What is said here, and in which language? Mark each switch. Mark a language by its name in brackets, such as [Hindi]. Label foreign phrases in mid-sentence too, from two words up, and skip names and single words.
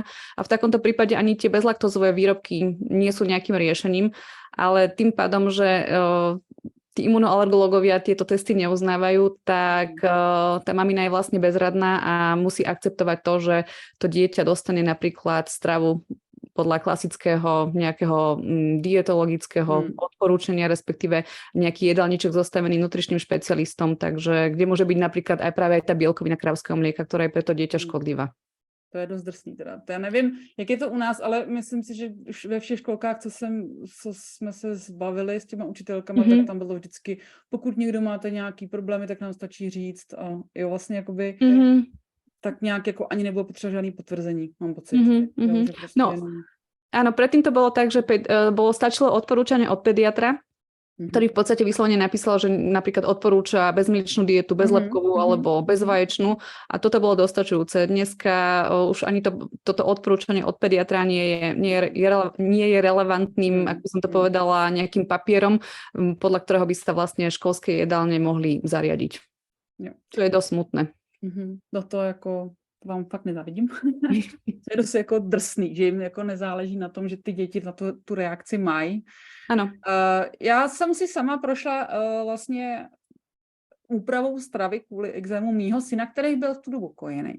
[Slovak] A v takomto prípade ani tie bezlaktozové výrobky nie sú nejakým riešením, ale tým pádom, že tí imunoalergológovia tieto testy neuznávajú, tak tá mamina je vlastne bezradná a musí akceptovať to, že to dieťa dostane napríklad stravu podľa klasického nejakého dietologického odporúčania, respektíve nejaký jedálniček zostavený nutričným špecialistom, takže kde môže byť napríklad aj práve tá bielkovina krávskeho mlieka, ktorá je pre to dieťa škodlivá. [Czech] To je dost drsný teda. To já nevím, jak je to u nás, ale myslím si, že už ve všech školkách, co jsme se zbavili s těma učitelkama, tak tam bylo vždycky, pokud někdo máte nějaký problémy, tak nám stačí říct a jo, vlastně jakoby tak nějak jako ani nebylo potřeba žádný potvrzení, mám pocit. Že prostě [Slovak] áno, predtým to bolo tak, že stačilo odporúčanie od pediatra, ktorý v podstate vyslovene napísal, že napríklad odporúča bezmliečnú dietu, bezlepkovú alebo bezvaječnú a toto bolo dostačujúce. Dneska už ani toto odporúčanie od pediatra nie je relevantným, ako som to povedala, nejakým papierom, podľa ktorého by sa vlastne školské jedálne mohli zariadiť. [Czech] Jo. [Slovak] To je dosť smutné. [Czech] No to jako vám fakt nezávidím. To je dost jako drsný, že jim jako nezáleží na tom, že ty děti na tu reakci mají. Ano. Já jsem si sama prošla vlastně úpravou stravy kvůli exému mýho syna, který byl v tu dobu kojený.